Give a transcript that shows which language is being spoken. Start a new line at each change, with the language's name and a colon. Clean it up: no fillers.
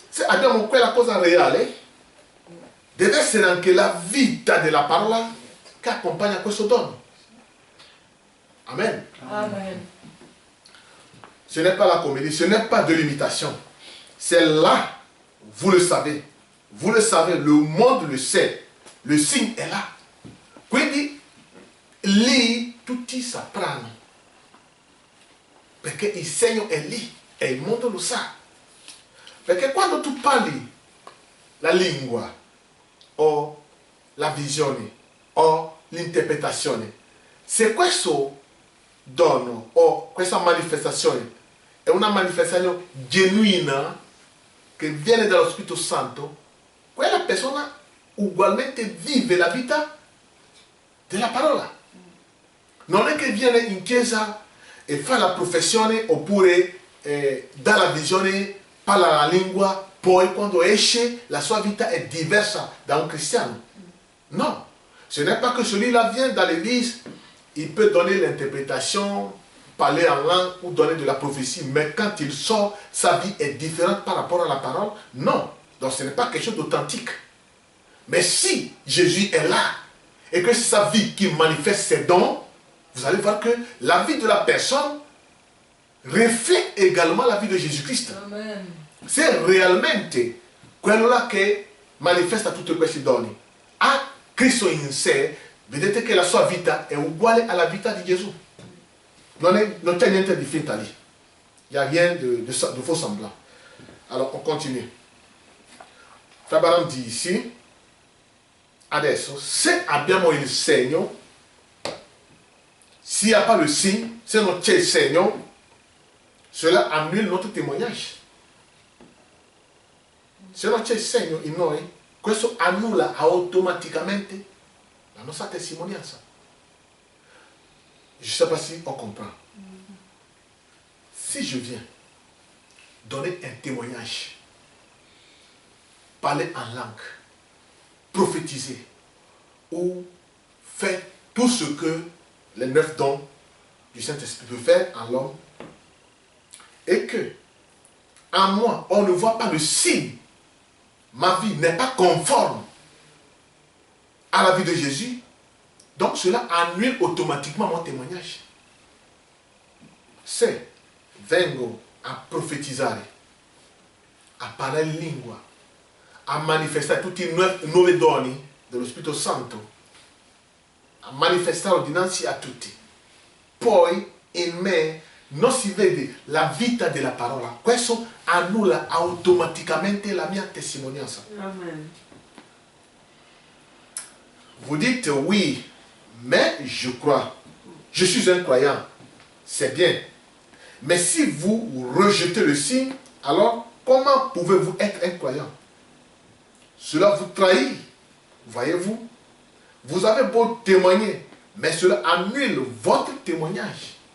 Italian: Se abbiamo quella cosa reale, deve essere anche la vita della parola che accompagna questo dono. Amen. Amen.
French: Ce n'est pas la comédie, ce n'est pas de l'imitation. C'est là, vous le savez. Vous le savez, le monde le sait. Le signe est là.
Italian: Quindi, lì tutti sapranno. Perché il segno è lì e il mondo lo sa. Perché quando tu parli la lingua o la visione o l'interpretazione, se questo dono o questa manifestazione è una manifestazione genuina che viene dallo Spirito Santo, quella persona ugualmente vive la vita della parola. Non è che viene in chiesa e fa la professione oppure dà la visione, parla la lingua, poi quando esce la sua vita è diversa da un cristiano.
French: Non, ce n'est pas que celui-là vient dans l'église, il peut donner l'interprétation, parler en langue ou donner de la prophétie, mais quand il sort, sa vie est différente par rapport à la parole. Non, donc ce n'est pas quelque chose d'authentique. Mais si Jésus est là et que c'est sa vie qui manifeste ses dons, vous allez voir que la vie de la personne reflète également la vie de Jésus-Christ. Amen. C'est
Italian: realmente quello là che manifesta tutti questi doni. Ha Cristo in sé, vedete che la sua vita è uguale alla vita di Gesù. Non c'è niente di finta lì.
French: Il n'y a rien de faux semblant. Alors on continue. Tabaram dit ici,
Italian: adesso, se abbiamo il segno,
French: s'il n'y a pas le signe,
Italian: se non c'è il segno,
French: cela annule notre témoignage.
Italian: Se non c'è il segno in noi, questo annulla automaticamente la nostra testimonianza.
French: Je ne sais pas si on comprend. Si je viens donner un témoignage, parler en langue, prophétiser ou faire tout ce que les 9 dons du Saint-Esprit peuvent faire en l'homme, et que en moi on ne voit pas le signe, ma vie n'est pas conforme à la vie de Jésus, donc cela annule automatiquement mon témoignage.
Italian: se vengo a profetizzare, a parlare in lingua, a manifestare tutti i 9 doni dello Spirito Santo, a manifestarlo dinanzi a tutti, poi in me non si vede la vita della parola, questo annulla automaticamente la mia testimonianza. Amen.
French: Vous dites oui, mais je crois, je suis un croyant, c'est bien. Mais si vous rejetez le signe, alors comment pouvez-vous être un croyant? Cela vous trahit, voyez-vous. Vous avez beau témoigner, mais cela annule votre témoignage.